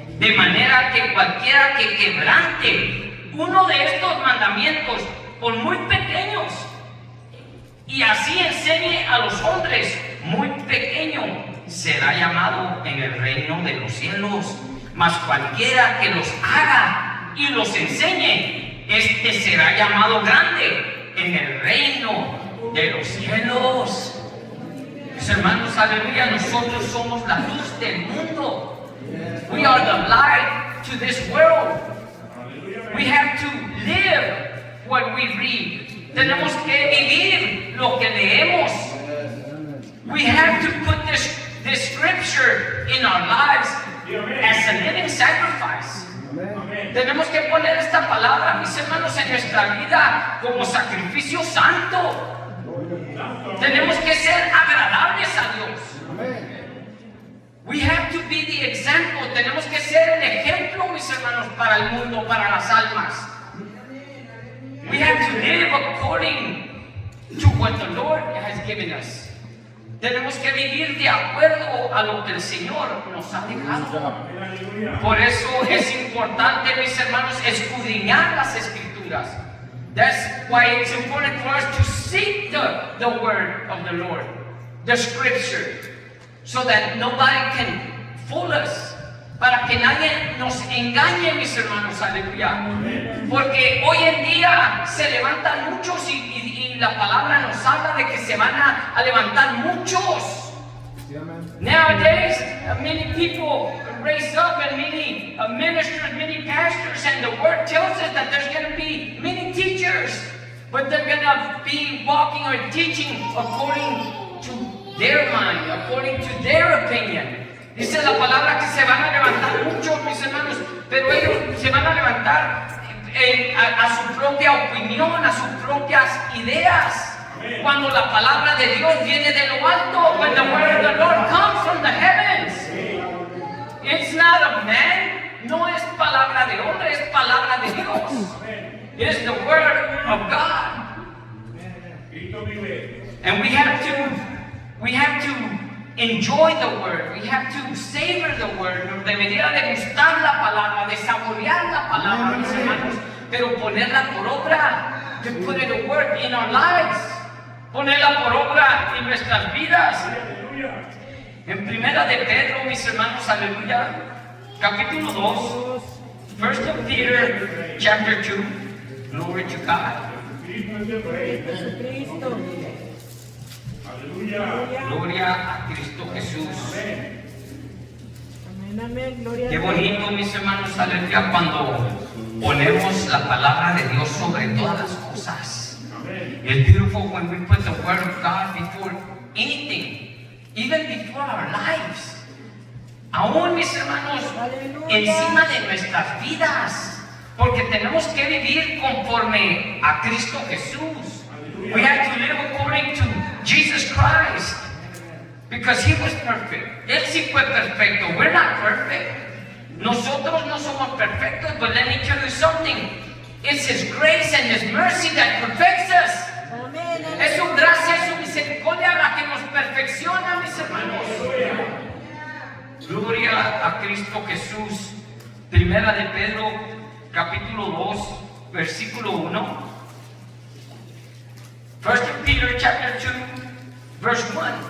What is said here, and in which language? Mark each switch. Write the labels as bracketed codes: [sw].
[es] De manera que cualquiera que quebrante uno de estos mandamientos, por muy pequeños, y así enseñe a los hombres, muy pequeño será llamado en el reino de los cielos. Mas cualquiera que los haga y los enseñe, este será llamado grande en el reino de los cielos. Mis hermanos, aleluya, nosotros somos la luz del mundo. [en] We are the light to this world. We have to live what we read. [es] Tenemos que vivir lo que leemos. [en] We have to put this scripture in our lives as a living sacrifice. [es] Tenemos que poner esta palabra, mis hermanos, en nuestra vida como sacrificio santo. Tenemos que ser agradables a Dios. [en] We have to be the example. [es] Tenemos que ser el ejemplo, mis hermanos, para el mundo, para las almas. [en] We have to live according to what the Lord has given us. [es] Tenemos que vivir de acuerdo a lo que el Señor nos ha dejado. Por eso es importante, mis hermanos, escudriñar las Escrituras. [en] That's why it's important for us to seek the word of the Lord, the Scripture, so that nobody can fool us. [es] Para que nadie nos engañe, mis hermanos, aleluya. Porque hoy en día se levantan muchos y la palabra nos habla de que se van a levantar muchos. [en] Nowadays, many people raise up and many ministers, many pastors, and the word tells us that there's going to be many teachers, but they're going to be walking or teaching according to their mind, according to their opinion. [es] Dice la palabra que se van a levantar muchos, mis hermanos, pero ellos se van a levantar a su propia opinión, a sus propias ideas. Cuando la palabra de Dios viene de lo alto, [en] when the word of the Lord comes from the heavens, it's not of man, [es] no es palabra de hombre, es palabra de Dios. [en] It is the word of God. And we have to enjoy the word, we have to savor the word. [es] Nos debería de gustar la palabra, de saborear la palabra, mis hermanos, pero ponerla por obra, [en] to put it to work in our lives, [es] ponerla por obra en nuestras vidas. En primera de Pedro, mis hermanos, aleluya, capítulo 2, [en] 1 Peter chapter 2, glory to God. [es] Jesucristo. Gloria a Cristo Jesús. Amén, amén. Gloria Qué a Dios. bonito, mis hermanos, aleluya, cuando ponemos la palabra de Dios sobre todas las cosas. [en] It's beautiful when we put the word of God before anything, even before our lives. [es] Aún, mis hermanos, Aleluya. encima de nuestras vidas, porque tenemos que vivir conforme a Cristo Jesús. [en] We have to live according to Jesus Christ, because He was perfect. [es] Él sí fue perfecto. [en] We're not perfect. [es] Nosotros no somos perfectos, [en] but let me tell you something. It's His grace and His mercy that perfects us. [es] Amén, amén. Es su gracia y su misericordia la que nos perfecciona, mis hermanos. Gloria a Cristo Jesús. Primera de Pedro, capítulo 2, versículo 1. [en] 1 Peter chapter 2, verse 1.